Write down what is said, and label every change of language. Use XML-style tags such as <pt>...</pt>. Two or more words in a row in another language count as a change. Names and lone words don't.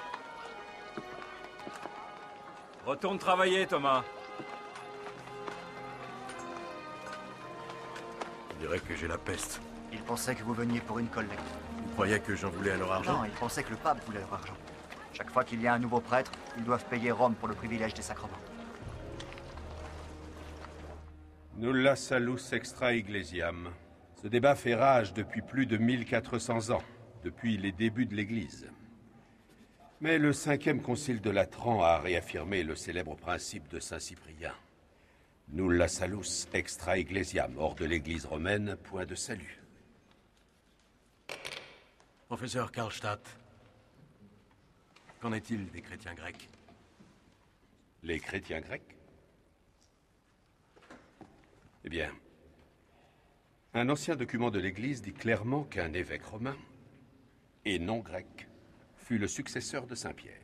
<fr>Retourne travailler, Thomas. On dirait que j'ai la peste. Ils pensaient que vous veniez pour une collecte. Vous croyez que j'en voulais à leur argent? Non, ils pensaient que le pape voulait leur argent. Chaque fois qu'il y a un nouveau prêtre, ils doivent payer Rome pour le privilège des sacrements.</fr> <la>Nulla salus extra ecclesiam.</la> <fr>Ce débat fait rage depuis plus de 1400 ans, depuis les débuts de l'Église. Mais le 5e concile de Latran a réaffirmé le célèbre principe de Saint Cyprien.</fr> <la>Nulla salus extra ecclesiam,</la> <fr>hors de l'Église romaine, point de salut. Professeur Karlstadt, qu'en est-il des chrétiens grecs? Les chrétiens grecs? Eh bien, un ancien document de l'Église dit clairement qu'un évêque romain et non grec, fut le successeur de Saint Pierre.</fr>